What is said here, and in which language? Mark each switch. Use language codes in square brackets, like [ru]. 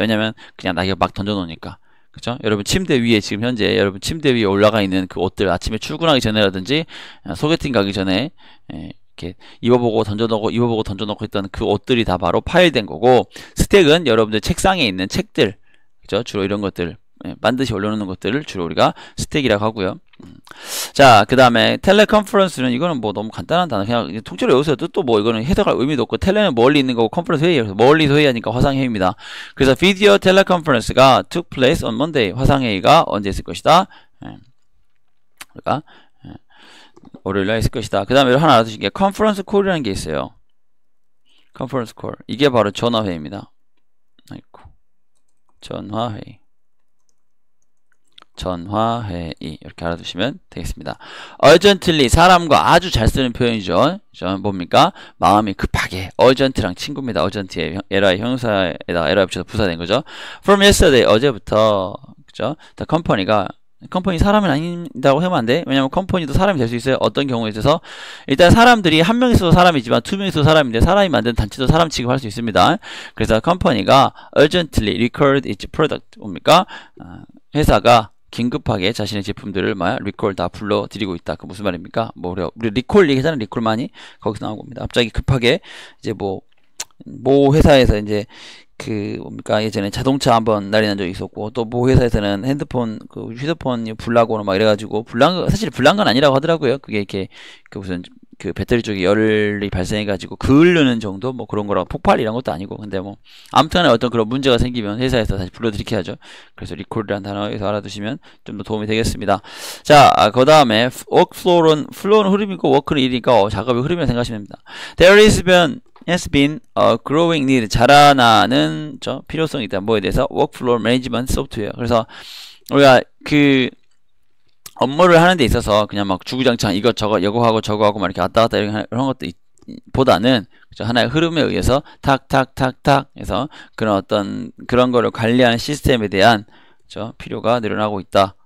[ko] 왜냐면 그냥 낙엽 막 던져놓으니까. 그죠? 여러분 침대 위에 지금 현재 여러분 침대 위에 올라가 있는 그 옷들 아침에 출근하기 전에라든지 소개팅 가기 전에 이렇게 입어보고 던져놓고 했던 그 옷들이 다 바로 파일된 거고 스택은 여러분들 책상에 있는 책들 그죠? 주로 이런 것들 반드시 올려놓는 것들을 주로 우리가 스택이라고 하고요. 자, 그 다음에 텔레컨퍼런스는 이거는 뭐 너무 간단한 단어 그냥 통째로 외우세요. 뜻도 뭐 이거는 해석할 의미도 없고 텔레는 멀리 있는 거고 컨퍼런스 회의예요. 멀리서 회의하니까 화상회의입니다. [en] 그래서 [ko] 비디오 텔레컨퍼런스가 [en] took place on Monday. [ko] 화상회의가 언제 있을 것이다? 그러니까 월요일날 있을 것이다. 그 다음에 하나 알아두신 게 컨퍼런스 콜이라는 게 있어요. 컨퍼런스 콜 이게 바로 전화회의입니다. 아이고 전화회의 전화회의 이렇게 알아두시면 되겠습니다. urgently 사람과 아주 잘 쓰는 표현이죠. 뭡니까? 마음이 급하게. urgent랑 친구입니다. urgent의 li 형용사에다가 li 붙여서 부사된 거죠. [en] from yesterday [ko] 어제부터 그죠? 컴퍼니 사람은 아닌다고 하면 안 돼. 왜냐면 컴퍼니도 사람이 될 수 있어요. 어떤 경우에 있어서 일단 사람들이 한 명 있어도 사람이지만 두 명 있어도 사람인데 사람이 만든 단체도 사람 취급할 수 있습니다. 그래서 컴퍼니가 [en] urgently recalled its product [ko] 뭡니까? 회사가 긴급하게 자신의 제품들을 리콜 다 불러드리고 있다. 그 무슨 말입니까? 우리 리콜 얘기하잖아요. 리콜 많이 거기서 나온 겁니다. 갑자기 급하게 이제 모 회사에서 이제 뭡니까 예전에 자동차 한번 난리 난 적이 있었고 또 모 회사에서는 휴대폰 불나고 막 이래가지고 사실 불난 건 아니라고 하더라고요. 그게 이렇게 무슨 배터리 쪽에 열이 발생해가지고 그을르는 정도 그런 거라고 폭발 이런 것도 아니고 근데 아무튼 어떤 그런 문제가 생기면 회사에서 다시 불러들이게 하죠. 그래서 리콜이라는 단어에서 알아두시면 좀 더 도움이 되겠습니다. 자, 그 다음에 workflow는 흐름이고 워크는 일이니까 작업의 흐름이라고 생각하시면 됩니다. [en] There has been a growing need [ko] 자라나는 필요성이 있다. 뭐에 대해서 [en] workflow management software. [ko] 그래서 우리가 업무를 하는 데 있어서 그냥 주구장창 이것저것 이거하고 저거하고 이렇게 왔다 갔다 이런 것도 보다는 하나의 흐름에 의해서 탁탁탁탁 해서 그런 거를 관리하는 시스템에 대한 필요가 늘어나고 있다.